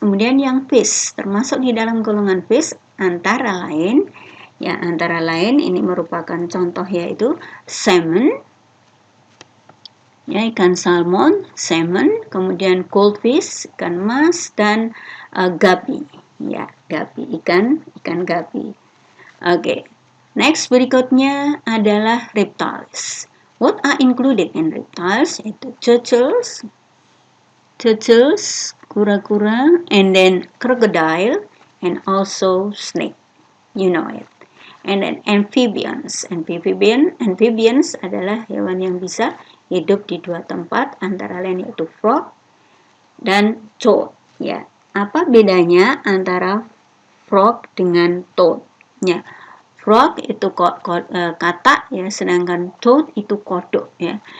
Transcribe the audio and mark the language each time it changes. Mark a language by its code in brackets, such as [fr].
[id] Kemudian yang fish, termasuk di dalam golongan fish antara lain ini merupakan contoh yaitu salmon, ya, ikan salmon, salmon, kemudian goldfish, ikan mas, dan gapi, ya, gapi, ikan gapi. Oke. Next berikutnya adalah reptiles. [en] What are included in reptiles? Itu turtles, kura-kura, and then crocodile, and also snake. You know it. And then amphibians. [id] Amphibians adalah hewan yang bisa hidup di dua tempat, antara lain yaitu frog dan toad. Ya, apa bedanya antara frog dengan toad? Ya, frog itu katak ya, sedangkan toad itu kodok ya.